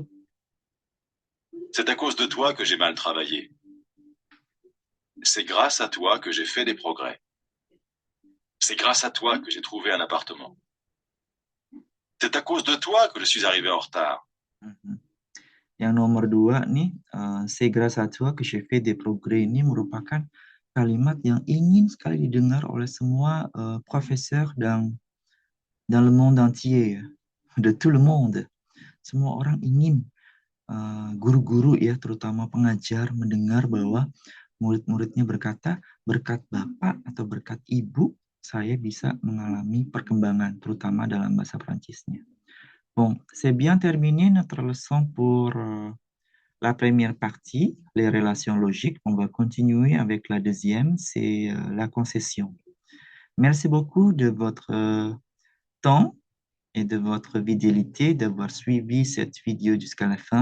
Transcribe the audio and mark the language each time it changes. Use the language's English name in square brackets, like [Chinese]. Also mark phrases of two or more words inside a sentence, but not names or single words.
[French] C'est à cause de toi que j'ai mal travaillé. C'est grâce à toi que j'ai fait des progrès. C'est grâce à toi que j'ai trouvé un appartement. C'est à cause de toi que je suis arrivé en retard. [Indonesian] Yang nomor 2 nih, [French] c'est grâce à toi que j'ai fait des progrès [Indonesian] ini merupakan kalimat yang ingin sekali didengar oleh semua [French] profeseur dans le monde entier, de tout le monde. [Indonesian] Semua orang ingin guru-guru ya, terutama pengajar, mendengar bahwa murid-muridnya berkata, berkat Bapak atau berkat Ibu, saya bisa mengalami perkembangan, terutama dalam bahasa Prancisnya. [French] Bon, c'est bien terminé notre leçon pour la première partie, les relations logiques. On va continuer avec la deuxième, c'est la concession. Merci beaucoup de votre temps et de votre fidélité, d'avoir suivi cette vidéo jusqu'à la fin.